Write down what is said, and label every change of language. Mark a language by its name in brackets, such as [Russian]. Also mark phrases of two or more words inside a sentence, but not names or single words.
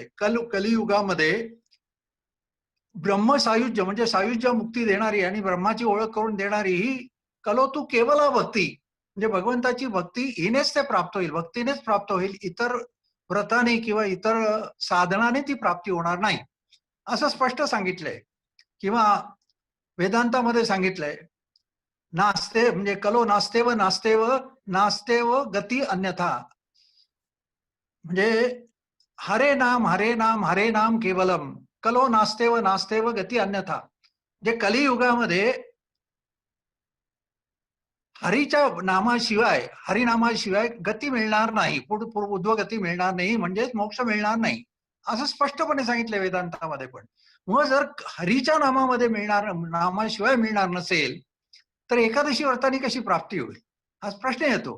[Marathi] कलियुगामध्ये ब्रह्मसायुज्य म्हणजे सायुज्य मुक्ती देणारी आणि ब्रह्माची ओळख करून देणारी ही [Sanskrit] कलो तू केवला भक्ती [Marathi] म्हणजे भगवंताची भक्ती हिनेच ते प्राप्त होईल. भक्तीनेच प्राप्त होईल. इतर व्रताने किंवा इतर साधनाने ती प्राप्ती होणार नाही असं स्पष्ट सांगितलंय. किंवा वेदांतामध्ये सांगितलंय, नास्ते म्हणजे [Sanskrit] कलो नास्तेव नास्तेव नास्तेव गती अन्यथा. [Marathi] म्हणजे [Sanskrit] हरे नाम हरे नाम केवलम कलो नास्तेव नास्तेव गती अन्यथा. [Marathi] जे कलियुगामध्ये हरीच्या नामाशिवाय हरिनामाशिवाय गती मिळणार नाही, ऊर्ध्वगती मिळणार नाही, म्हणजेच मोक्ष मिळणार नाही असं स्पष्टपणे सांगितलं वेदांतामध्ये. पण मग जर हरीच्या नामामध्ये नामाशिवाय मिळणार नसेल तर एकादशी व्रताने कशी प्राप्ती होईल हा प्रश्न येतो.